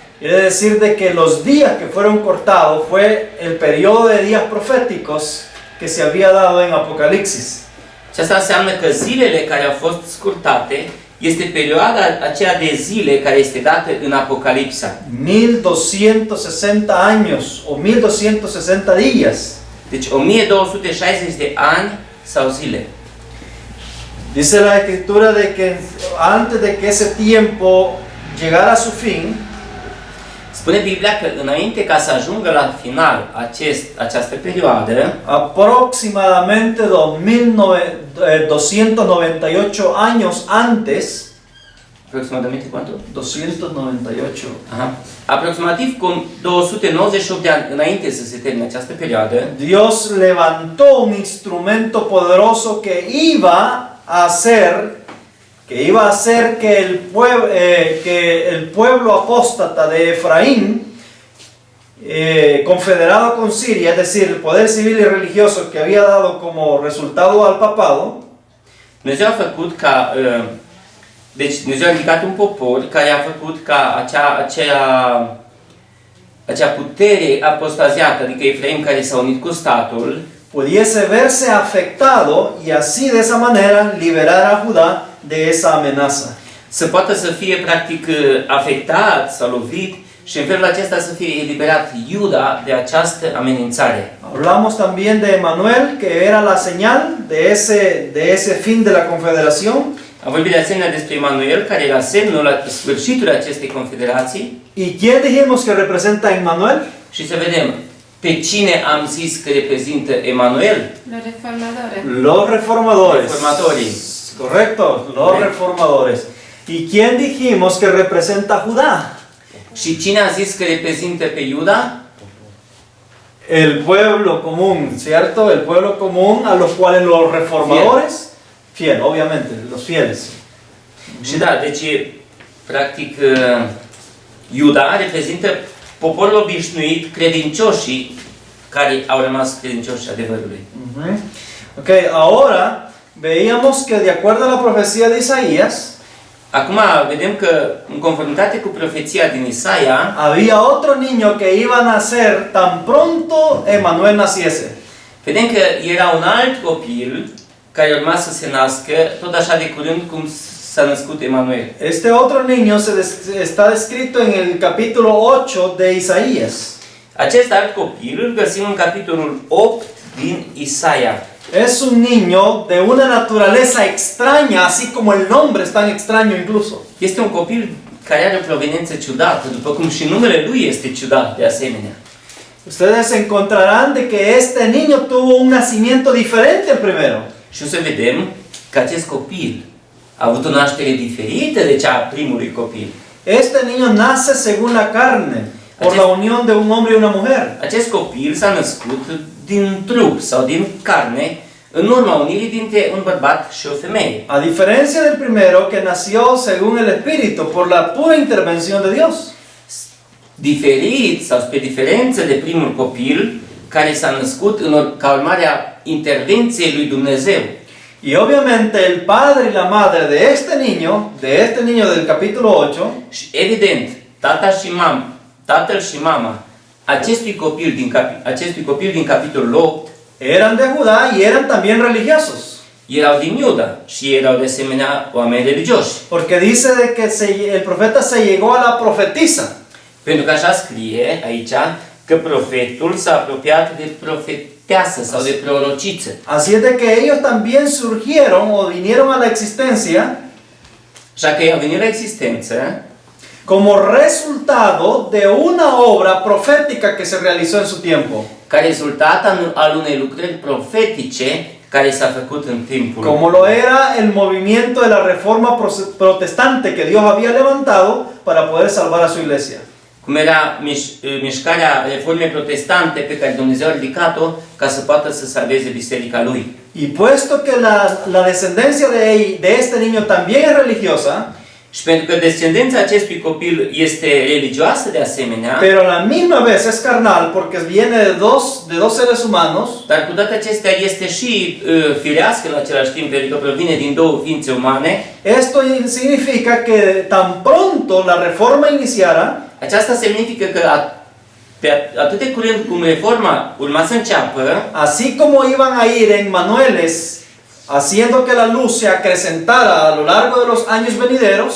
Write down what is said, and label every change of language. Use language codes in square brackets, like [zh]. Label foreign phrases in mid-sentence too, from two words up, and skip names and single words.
[es] Quiere decir de que los días que fueron cortados fue el periodo de días proféticos que se había dado en Apocalipsis. [ro] Și asta înseamnă că zilele care au fost scurtate este perioada aceea de zile care este dată în Apocalipsa. [es] 1260 años o 1260 días. [ro] Deci 1260 de ani sau zile. [es] Dice la Escritura de que antes de que ese tiempo llegara a su fin, [ro] Spune Biblia că înainte ca să ajungă la final această perioadă, [es] aproximadamente 298 años antes, aproximadamente cuánto? 298. Aha. [ro] Aproximativ cu 298 de ani înainte să se termine această perioadă, [es] Dios levantó un instrumento poderoso que iba a hacer que el pueblo apóstata de Efraín, confederado con Siria, es decir, el poder civil y religioso que había dado como resultado al papado, [ro] Dumnezeu a făcut ca deci Dumnezeu a ridicat un popor care a făcut ca acea putere apostaziată, adică Efraim care s-a unit cu statul, [es] pudiese verse afectado y así de esa manera liberar a Judá de esa amenaza. [ro] să poată să fie practic afectat sau lovit și în felul acesta să fie eliberat Iuda de această amenințare. [es] Hablamos también de Emanuel, que era la señal de ese fin de la confederación. [ro] Am vorbit de asemenea despre Emanuel, care era semnul la sfârșitul acestei confederații. [es] ¿Y quién dijimos que representa a Emmanuel? [ro] Și să vedem pe cine am zis că reprezintă Emanuel. [es] Los reformadores. Los reformadores. [ro] Reformatorii. [es] Correcto, los Correcto. reformadores. ¿Y quién dijimos que representa a Judá? [ro] Și cine a zis că reprezintă pe Iuda? [es] El pueblo común, ¿cierto? El pueblo común a los cuales los reformadores, fiel, obviamente, los fieles. [ro] Și da, deci practic Iuda reprezintă poporul obișnuit, credincioșii care au rămas credincioși adevărului. [es] Ok, ahora veíamos que de acuerdo a la profecía de Isaías, [ro] Acum vedem că, în conformitate cu profeția din Isaia, [es] había otro niño que iba a nacer tan pronto Emmanuel naciese. [ro] vedem că era un alt copil care urma să se nască, tot așa de curând cum s-a născut Emanuel. [es] Este otro niño está descrito en el capítulo 8 de Isaías. [ro] Acest alt copil îl găsim în capitolul 8 din Isaia. [es] Es un niño de una naturaleza extraña, así como el nombre es tan extraño incluso. [ro] Este un copil care are o proveniență ciudată, după cum și numele lui este ciudat de asemenea. [es] Ustedes encontrarán de que este niño tuvo un nacimiento diferente al primero. [ro] Și o să vedem că acest copil a avut o naștere diferită de cea a primului copil. [es] Este niño nace según la carne, por la unión de un hombre y una mujer. [ro] Acest copil s-a născut din trup sau din carne, în urma unirii dintre un bărbat și o femeie. [es] A diferencia del primero que nació según el Espíritu, por la pura intervención de Dios. [ro] Diferit sau spre diferență de primul copil care s-a născut ca urmare a intervenției lui Dumnezeu. [es] Y obviamente el padre y la madre de este niño del capítulo 8, [ro] Și evident, tatăl și mama acestui copil din capitolul 8 [es] eran de Judá y eran también religiosos. [ro] erau din Iuda și erau de asemenea oameni religioși. [es] Porque dice de que el profeta se llegó a la profetisa. [ro] Pentru că așa scrie aici că profetul s-a apropiat de profeteasă sau de prorociță. [es] Así es de que ellos también surgieron o vinieron a la existencia [ro] Așa că ei au venit la existență [es] como resultado de una obra profética que se realizó en su tiempo. [ro] ca rezultat al unei lucrări profetice care s-a făcut în timpul [es] Como lo era el movimiento de la reforma protestante que Dios había levantado para poder salvar a su iglesia. [ro] cum era mișcarea reformei protestante pe care Dumnezeu a ridicat-o ca să poată să salveze biserica lui. [es] Y puesto que la descendencia de este niño también es religiosa, [ro] Și pentru că descendența acestui copil este religioasă de asemenea, [es] pero a la misma vez es carnal porque viene de dos seres humanos, [ro] dar cu toate acestea este și firească în același timp, pentru că provine din două ființe umane, [es] esto significa que tan pronto la reforma iniciara, [ro] aceasta semnifică că atât de curând cum reforma urma să înceapă, [es] así como iban a ir en manueles haciendo que la luz se acrecentara a lo largo de los años venideros,